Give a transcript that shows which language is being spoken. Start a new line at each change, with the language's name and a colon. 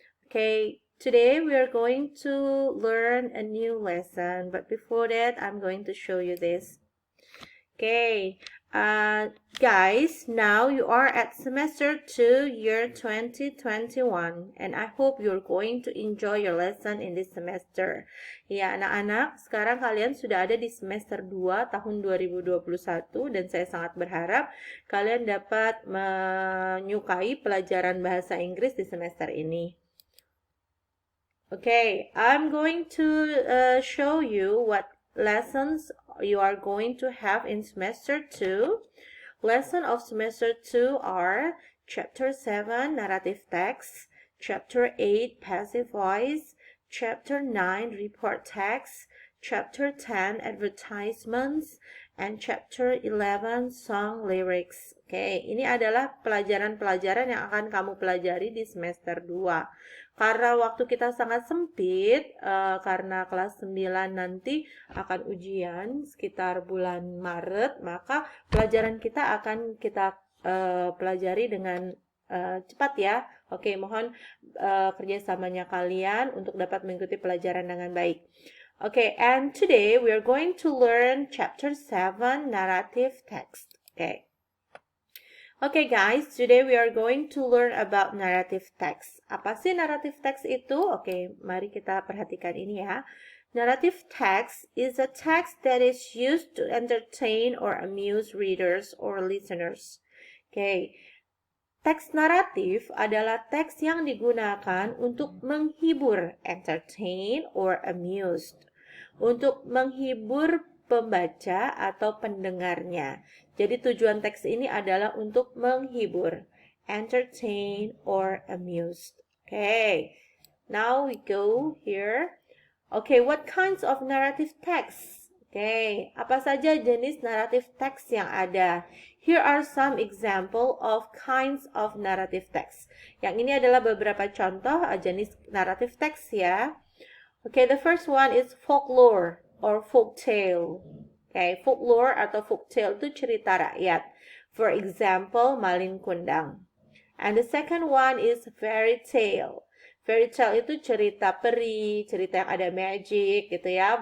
English: Okay, today we are going to learn a new lesson, but before that I'm going to show you this. Okay, guys, now you are at semester 2, year 2021, and I hope you're going to enjoy your lesson in this semester.
Indonesian: Ya, anak-anak, sekarang kalian sudah ada di semester 2 tahun 2021, dan saya sangat berharap kalian dapat menyukai pelajaran bahasa Inggris di semester ini.
English: Okay, I'm going to show you what lessons you are going to have in semester 2. Lesson of semester 2 are chapter 7 narrative text, chapter 8 passive voice, chapter 9 report text, chapter 10 advertisements, and chapter 11 song lyrics.
Indonesian: Oke, ini adalah pelajaran-pelajaran yang akan kamu pelajari di semester 2. Karena waktu kita sangat sempit, karena kelas 9 nanti akan ujian sekitar bulan Maret, maka pelajaran kita akan kita pelajari dengan cepat ya. Oke, mohon kerjasamanya kalian untuk dapat mengikuti pelajaran dengan baik.
English: Okay, and today we are going to learn chapter 7 narrative text. Okay guys, today we are going to learn about narrative text.
Indonesian: Apa sih narrative text itu? Oke, mari kita perhatikan ini ya.
English: Narrative text is a text that is used to entertain or amuse readers or listeners.
Indonesian: Oke, teks naratif adalah teks yang digunakan untuk menghibur,
English: entertain or amused.
Indonesian: Untuk menghibur pembaca atau pendengarnya. Jadi tujuan teks ini adalah untuk menghibur,
English: entertain or amused. Okay, now we go here. Okay, what kinds of narrative text? Okay,
Indonesian: apa saja jenis narrative text yang ada?
English: Here are some example of kinds of narrative text.
Indonesian: Yang ini adalah beberapa contoh jenis narrative text ya.
English: Okay, the first one is folklore or folk tale.
Indonesian: Okay, folklore atau folk tale itu cerita rakyat.
English: For example,
Indonesian: Malin Kundang.
English: And the second one is fairy tale. Fairy tale
Indonesian: itu cerita peri, cerita yang ada magic gitu ya.